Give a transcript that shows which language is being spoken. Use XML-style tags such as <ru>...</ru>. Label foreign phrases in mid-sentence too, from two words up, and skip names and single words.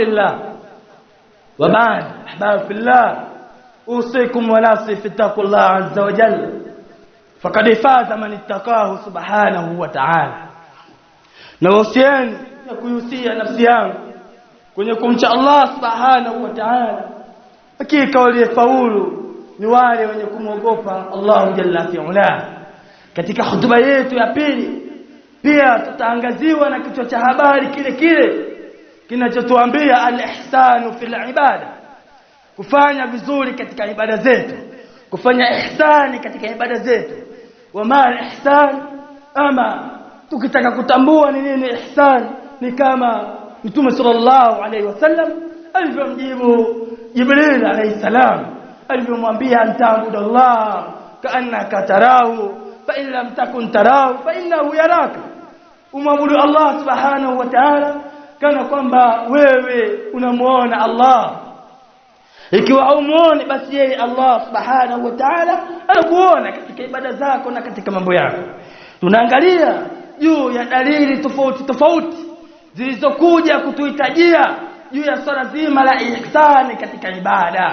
<ar>الله، وبعد أحباب في الله، أوصيكم ونفسي في تقوى الله عز وجل، فقد فاز من اتقاه سبحانه وتعالى.</ar> <sw>نوصيني kuhusia nafsi yangu kwenye kumcha Allah</sw> <ar>سبحانه وتعالى,</ar> <sw>hakika waliofaulu ni wale wenye kumwogopa Allah</sw> <ar>جل وعلا.</ar> <sw>Katika hutuba yetu ya pili pia tutaangaziwa na kichwa cha habari kile kile kinachotuambia</sw> <ar>الإحسان في العبادة,</ar> <sw>kufanya vizuri katika ibada zetu, kufanya ihsani katika ibada zetu.</sw> <ar>وأما الإحسان,</ar> <sw>ama tukitaka kutambua ni nini ihsan, ni kama Mtume</sw> <ar>صلى الله عليه وسلم</ar> <sw>alivyomjibu Jibril</sw> <ar>عليه السلام,</ar> <sw>alivyomwambia</sw> <ar>أن تعبد الله كأنك تراه فإن لم تكن تراه فإنه يراك,</ar> <sw>umwabudu Allah</sw> <ar>سبحانه وتعالى</ar> <sw>kana kwamba wewe unamuona Allah. Ikiwa haumuoni, basi yeye Allah</sw> <ar>سبحانه وتعالى</ar> <sw>anakuona katika ibada zako na katika mambo yako. Tunaangalia juu ya dalili tofauti zilizokuja kutuhitajia juu ya swala zima la ihsani katika ibada.</sw>